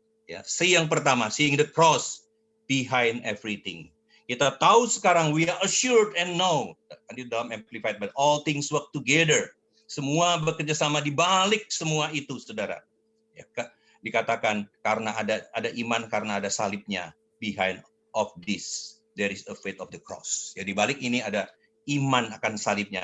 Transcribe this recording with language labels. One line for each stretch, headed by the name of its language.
Indonesian: Ya, yang pertama,
English: seeing the cross behind everything.
Indonesian: Kita tahu sekarang,
English: we are assured and know,
Indonesian: di dalam
English: Amplified, but all things work together.
Indonesian: Semua bekerja sama di balik semua itu, saudara. Ya, dikatakan karena ada iman, karena ada salibnya.
English: Behind of this, there is a faith of the cross.
Indonesian: Ya, di balik ini ada iman akan salibnya.